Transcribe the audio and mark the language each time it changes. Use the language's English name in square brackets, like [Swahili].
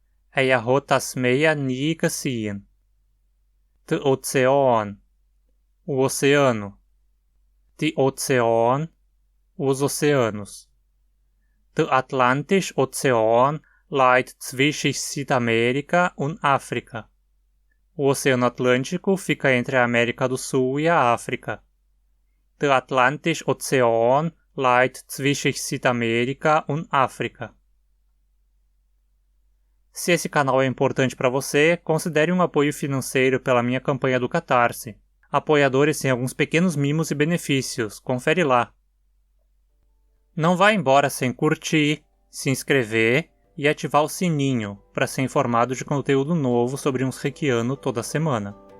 [Hunsrik] Hat das Meer nie gesehen. De Ozean, [Portuguese] o oceano. [Hunsrik] De Ozean, [Portuguese] os oceanos. [Hunsrik] De Atlantische Ozean liegt zwischen Südamerika und África. [Portuguese] O Oceano Atlântico fica entre a América do Sul e a África. [Hunsrik] Der Atlantische Ozean liegt zwischen Südamerika und África. [Portuguese] Se esse canal é importante para você, considere um apoio financeiro pela minha campanha do Catarse. Apoiadores têm alguns pequenos mimos e benefícios, confere lá. Não vá embora sem curtir, se inscrever e ativar o sininho para ser informado de conteúdo novo sobre uns Reikiano toda semana.